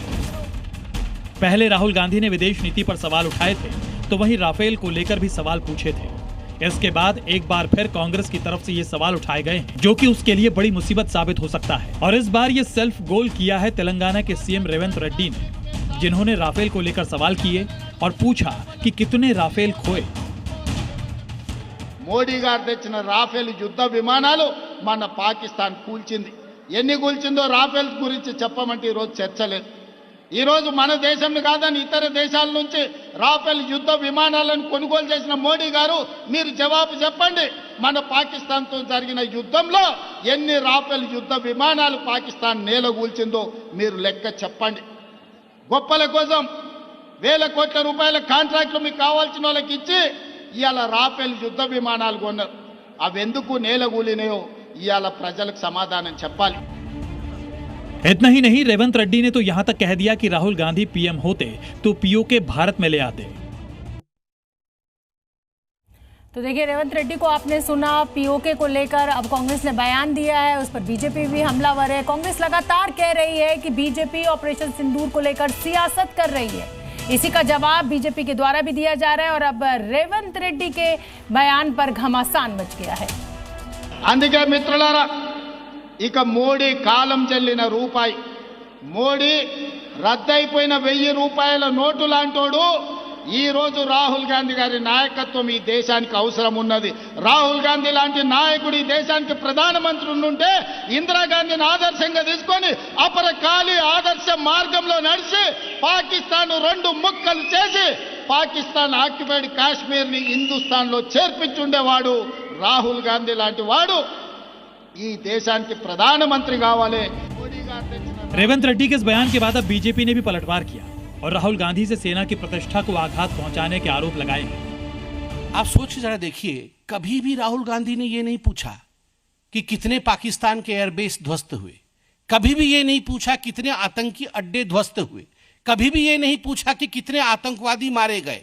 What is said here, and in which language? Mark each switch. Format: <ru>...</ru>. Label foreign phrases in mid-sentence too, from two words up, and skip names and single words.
<hi>पहले राहुल गांधी ने विदेश नीति पर सवाल उठाए थे, तो वहीं राफेल को लेकर भी सवाल पूछे थे। इसके बाद एक बार फिर कांग्रेस की तरफ से ये सवाल उठाए गए हैं, जो कि उसके लिए बड़ी मुसीबत साबित हो सकता है। और इस बार ये सेल्फ गोल किया है तेलंगाना के सीएम रेवंत रेड्डी ने, जिन्होंने राफेल को लेकर सवाल किए और पूछा कि कितने राफेल खोए।</hi> <te>మోడీ గారు తెచ్చిన రాఫెల్ యుద్ధ విమానాలు మన పాకిస్తాన్ కూల్చింది. ఎన్ని కూల్చిందో రాఫెల్ గురించి చెప్పమంటే ఈరోజు చర్చ లేదు. ఈరోజు మన దేశంలో కాదని ఇతర దేశాల నుంచి రాఫెల్ యుద్ధ విమానాలను కొనుగోలు చేసిన మోడీ గారు మీరు జవాబు చెప్పండి. మన పాకిస్తాన్తో జరిగిన యుద్ధంలో ఎన్ని రాఫెల్ యుద్ధ విమానాలు పాకిస్తాన్ నేలగూల్చిందో మీరు లెక్క చెప్పండి. గొప్పల కోసం వేల కోట్ల రూపాయల కాంట్రాక్టులు మీకు కావాల్సిన వాళ్ళకి ఇచ్చి ఇవాళ రాఫెల్ యుద్ధ విమానాలు కొన్నారు. అవెందుకు నేలగూలినాయో ఇవాళ ప్రజలకు సమాధానం చెప్పాలి.</te> <hi>इतना ही नहीं, रेवंत रेड्डी ने तो यहां तक कह दिया कि राहुल गांधी पीएम होते तो पीओके भारत में ले आते। तो देखिए, रेवंत रेड्डी को आपने सुना। पीओके को लेकर अब कांग्रेस ने बयान दिया है, उस पर बीजेपी भी हमलावर है। कांग्रेस लगातार कह रही है कि बीजेपी ऑपरेशन सिंदूर को लेकर सियासत कर रही है। इसी का जवाब बीजेपी के द्वारा भी दिया जा रहा है और अब रेवंत रेड्डी के बयान पर घमासान मच गया है।</hi> <te>అందుకే మిత్రులారా, ఇక మోడీ కాలం చెల్లిన రూపాయి, మోడీ రద్దయిపోయిన 1000 రూపాయల నోటు లాంటోడు ఈ రోజు రాహుల్ గాంధీ గారి నాయకత్వం ఈ దేశానికి అవసరం ఉన్నది. రాహుల్ గాంధీ లాంటి నాయకుడు ఈ దేశానికి ప్రధానమంత్రి ఉంటే ఇందిరాగాంధీని ఆదర్శంగా తీసుకొని అపరకాలి ఆదర్శ మార్గంలో నడిచి పాకిస్తాన్ 2 ముక్కలు చేసి పాకిస్తాన్ ఆక్యుపైడ్ కాశ్మీర్ని హిందుస్థాన్లో చేర్పించుండేవాడు రాహుల్ గాంధీ లాంటి వాడు ఈ దేశానికి ప్రధానమంత్రి కావాలి.</te> <hi>रेवंत रेड्डी के इस बयान के बाद अब बीजेपी ने भी पलटवार किया और राहुल गांधी से सेना की प्रतिष्ठा को आघात पहुंचाने के आरोप लगाए हैं। आप सोच जरा देखिए, कभी भी राहुल गांधी ने यह नहीं पूछा कि कितने पाकिस्तान के एयरबेस ध्वस्त हुए, कभी भी यह नहीं पूछा कितने आतंकी अड्डे ध्वस्त हुए, कभी भी यह नहीं पूछा कि कितने आतंकवादी मारे गए।</hi>